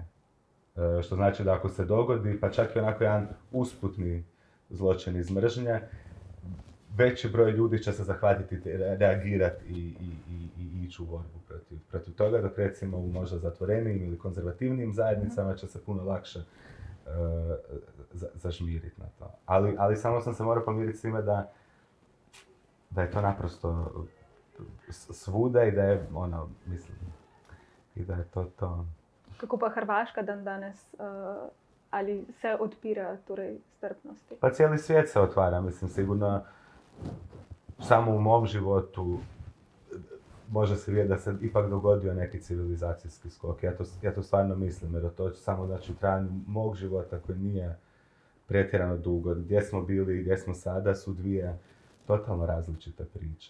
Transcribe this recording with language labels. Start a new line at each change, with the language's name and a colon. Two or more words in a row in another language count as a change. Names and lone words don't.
Croatian: Što znači da ako se dogodi, pa čak i onako jedan usputni zločin iz mržnje, veći broj ljudi će se zahvatiti, reagirati i ići u borbu protiv toga, dok recimo u možda zatvorenijim ili konzervativnijim zajednicama će se puno lakše zažmiriti na to. Ali samo sam se morao pomiriti s time da je to naprosto svuda i da je, mislim, i da je to.
Slovenian: Kako pa Hrvaška dan danes, ali se odpira torej strpnosti?
Croatian: Pa cijeli svijet se otvara, mislim, sigurno samo u mom životu može se vidjeti da se ipak dogodio neki civilizacijski skok. Ja to stvarno mislim, jer to samo znači u trajanju mog života koji nije pretjerano dugo. Gdje smo bili i gdje smo sada su dvije totalno različite priče.